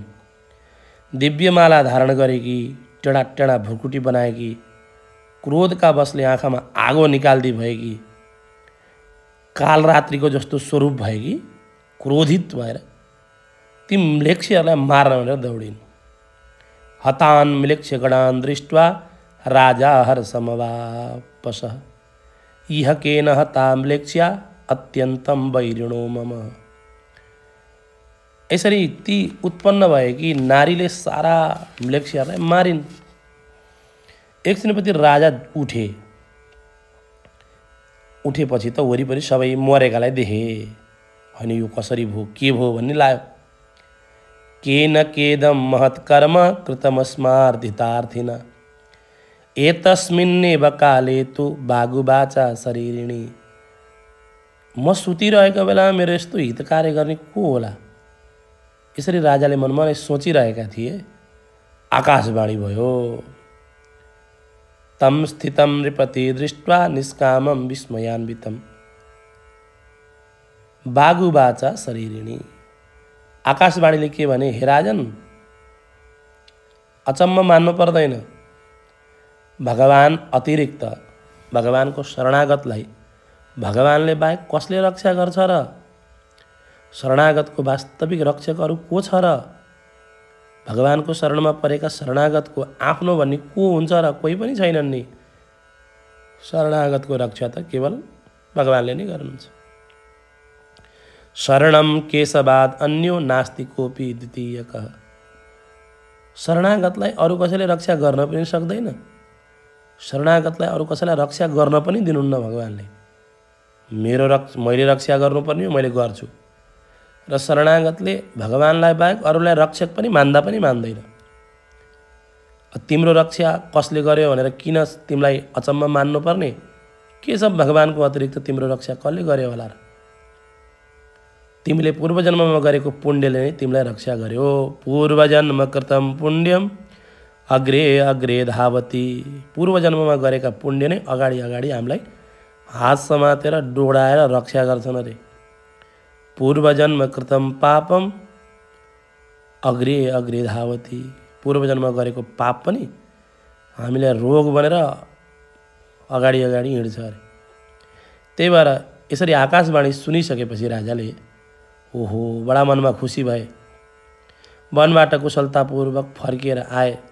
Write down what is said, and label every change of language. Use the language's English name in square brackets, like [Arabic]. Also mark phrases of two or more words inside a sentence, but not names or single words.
[Nepali] दिव्यमाला धारण गरेकी, टेढा टेढा भुकुटी बनाएकी, क्रोधका बसले आँखामा आगो निकाल्दी भएकी, कालरात्रिको जस्तो स्वरूप भएकी, क्रोधित भएर ती म्लेच्छहरूलाई मार्न भनेर दौडिन्। [Sanskrit] हतान म्लेच्छगणान् दृष्ट्वा राजा हर्षमवापसः, इह केन हता म्लेच्छा अत्यन्तं वैरिणो मम। [Nepali] यसरी ती उत्पन्न भएकी नारीले सारा म्लेच्छहरूलाई मारिन्। एकछिनपछि राजा उठेपछि त वरिपरि सबै मरेकालाई देखे। होइन यो कसरी भयो के भयो भन्ने लाग्यो। [Sanskrit] केन केदम महत्कर्म कृतमस्मार्धितार्थिन एतस्मिन्नेव काले तु बागुबाचा शरीरिणी। [Nepali] म सुतिरहेको बेला मेरो यस्तो हित कार्य गर्ने को होला, यसरी राजाले मनमा नै सोचिरहेका थिए। आकाशवाणी भयो। [Sanskrit] तम स्थितम नृपति दृष्ट्वा निष्कामम विस्मयान्वितम बागुबाचा शरीरिणी। [Nepali] आकाशवाणीले के भने, हे राजन, अचम्म मान्नु पर्दैन। भगवान अतिरिक्त भगवानको शरणागतलाई भगवानले बाहेक कसले रक्षा गर्छ र? शरणागतको वास्तविक रक्षक अरू को छ र? भगवानको शरणमा परेका शरणागतको आफ्नो भन्ने को हुन्छ र? कोही पनि छैनन् नि। शरणागतको रक्षा त केवल भगवानले नै गर्नुहुन्छ। [Sanskrit] शरणम केशवाद अन्यो नास्ति कोपी द्वितीयकः। [Nepali] शरणागतलाई अरू कसैले रक्षा गर्न पनि सक्दैन। शरणागतलाई अरू कसैलाई रक्षा गर्न पनि दिनुहुन्न भगवानले। मैले रक्षा गर्नुपर्ने हो, मैले गर्छु। र शरणागतले भगवानलाई बाहेक अरूलाई रक्षक पनि मान्दा पनि मान्दैन। तिम्रो रक्षा कसले गर्यो भनेर किन तिमीलाई अचम्म मान्नुपर्ने? के छ भगवानको अतिरिक्त तिम्रो रक्षा कसले गर्यो होला र? तिमीले पूर्वजन्ममा गरेको पुण्यले नै तिमीलाई रक्षा गर्यो। [Sanskrit] पूर्वजन्म कृतम पुण्यम अग्रे अग्रे धावती। [Nepali] पूर्वजन्ममा गरेका पुण्य नै अगाडि अगाडि हामीलाई हात समातेर डोडाएर रक्षा गर्छन् अरे। [Sanskrit] पूर्वजन्म कृतम पापम अग्रे अग्रे धावती। [Nepali] पूर्वजन्ममा गरेको पाप पनि हामीलाई रोग बनेर अगाडि अगाडि हिँड्छ अरे। त्यही भएर यसरी आकाशवाणी सुनिसकेपछि राजाले ओहो बडा मनमा खुसी भए। वनबाट कुशलतापूर्वक फर्किएर आए।